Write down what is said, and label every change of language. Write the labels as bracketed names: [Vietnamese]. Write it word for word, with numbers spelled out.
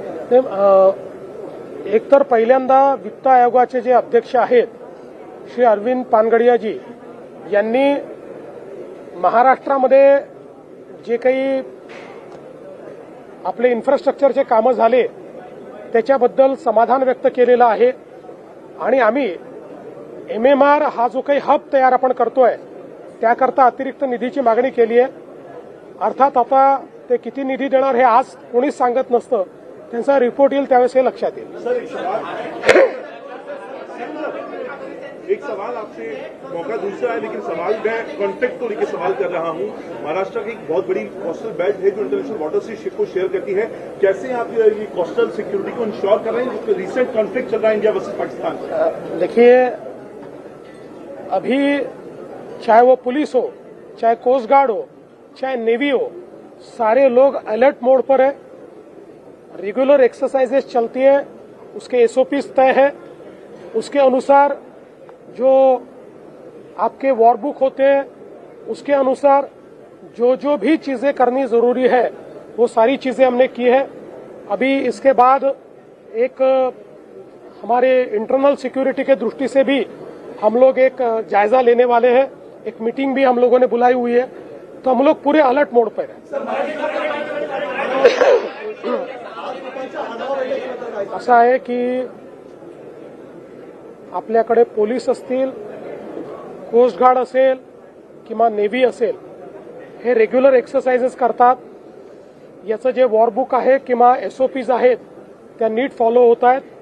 [Marathi] ते, अ, एकतर पहिल्यांदा वित्त आयोगाचे जे अध्यक्ष आहेत श्री अरविंद पानगडियाजी यांनी महाराष्ट्रामध्ये जे काही आपले इन्फ्रास्ट्रक्चरचे कामं झाले त्याच्याबद्दल समाधान व्यक्त केलेलं आहे. आणि आम्ही एमएमआर हा जो काही हब तयार आपण करतोय त्याकरता अतिरिक्त निधीची मागणी केली आहे. अर्थात आता ते किती निधी देणार हे आज कोणीच सांगत नसतं, त्यांचा रिपोर्ट येईल त्यावेळेस हे लक्षात येईल. [Hindi] सर एक सवाल एक सवाल आपसे, मौका दूसरा है लेकिन सवाल मैं कॉन्ट्रैक्ट को लेकर सवाल कर रहा हूं. महाराष्ट्र की एक बहुत बड़ी कोस्टल बेल्ट है जो इंटरनेशनल वाटर से शिप को शेयर करती है. कैसे आप ये कोस्टल सिक्योरिटी को इंश्योर कर रहे हैं जिसमें रिसेंट कॉन्फ्लिक्ट चल रहा है इंडिया वर्सेस पाकिस्तान? देखिए, अभी चाहे वो पुलिस हो, चाहे कोस्ट गार्ड हो, चाहे नेवी हो, सारे लोग अलर्ट मोड पर है. रेगुलर एक्सरसाइजेस चलती है, उसके एसओपीस तय है, उसके अनुसार जो आपके वॉर बुक होते हैं उसके अनुसार जो जो भी चीजें करनी जरूरी है वो सारी चीजें हमने की है. अभी इसके बाद एक हमारे इंटरनल सिक्योरिटी के दृष्टि से भी हम लोग एक जायजा लेने वाले हैं, एक मीटिंग भी हम लोगों ने बुलाई हुई है, तो हम लोग पूरे अलर्ट मोड पर हैं. [Marathi] असं आहे की आपल्याकडे पोलीस असतील, कोस्ट गार्ड असेल किंवा नेव्ही असेल, हे रेग्युलर एक्सरसाइजेस करतात. याचं जे वॉरबुक आहे किंवा एसओपीज आहेत त्या नीट फॉलो होत आहेत.